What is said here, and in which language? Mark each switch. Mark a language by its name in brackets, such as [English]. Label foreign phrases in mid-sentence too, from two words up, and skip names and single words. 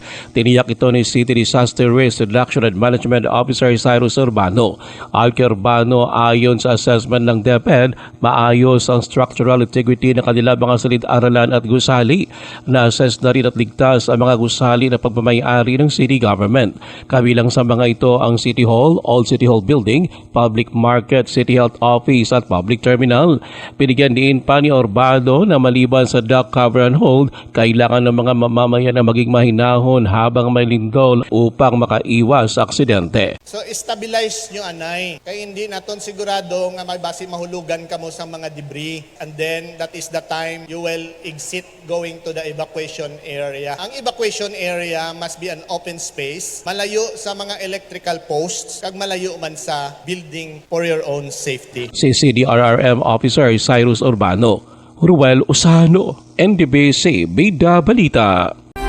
[Filipino] Tiniyak ito ni City Disaster Risk Reduction and Management Officer Cyrus Urbano. Urbano, ayon sa assessment ng DepEd, maayos ang [English] structural integrity [Filipino] ng kanila mga silid-aralan at gusali. Na-assess na rin at ligtas ang mga gusali na pagmamayari ng city government. Kabilang sa mga ito ang City Hall, Old City Hall Building, Public Market, City Health Office at Public Terminal. Binigyan din pa ni Urbano na maliban sa [English] dock cover and hold, [Filipino] kailangan ng mga mamamayan na maging mahinahon habang may lindol upang makaiwas sa aksidente. [Hiligaynon] So stabilize nyo anay. Kaya hindi naton sigurado nga may basi mahulugan kamo sa mga debris. [English] And then that is the time you will exit going to the evacuation area. Ang evacuation area must be an open space, [Hiligaynon] malayo sa mga [English] electrical posts, [Hiligaynon] kag malayo man sa building [English] for your own safety. [Filipino] Si CDRRM Officer Cyrus Urbano. Ruel Usano, NDBC Bida Balita.